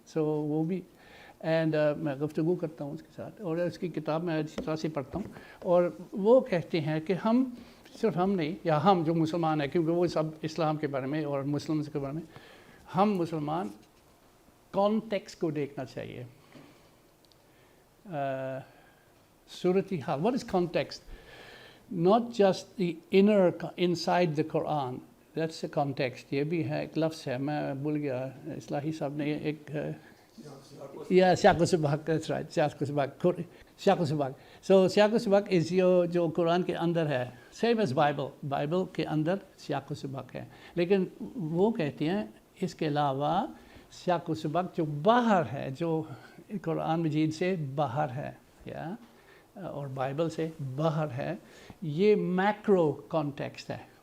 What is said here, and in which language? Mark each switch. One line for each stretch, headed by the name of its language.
Urdu: سو وہ بھی اینڈ میں گفتگو کرتا ہوں اس کے ساتھ، اور اس کی کتاب میں اچھی طرح سے پڑھتا ہوں. اور وہ کہتے ہیں کہ صرف ہم نہیں، یا ہم جو مسلمان ہیں، کیونکہ وہ سب اسلام کے بارے میں اور مسلمز کے بارے میں، ہم مسلمان کانٹیکسٹ کو دیکھنا چاہیے.
English: صورتحال، what is context? Not just the inner inside the Qur'an, that's the context.
Urdu: یہ بھی ہے، ایک لفظ ہے، میں بھول گیا، اصلاحی صاحب نے ایک سیاق و سباق،
English: that's right،
Urdu: سیاق و سباق. So سیاق و سباق is جو قرآن کے اندر ہے،
English: same as
Urdu: بائبل کے اندر سیاق و سباق ہے. لیکن وہ کہتے ہیں اس کے علاوہ سیاق و سباق جو باہر ہے، جو قرآن مجید سے باہر ہے اور بائبل سے باہر ہے، یہ میکرو کانٹیکسٹ ہے.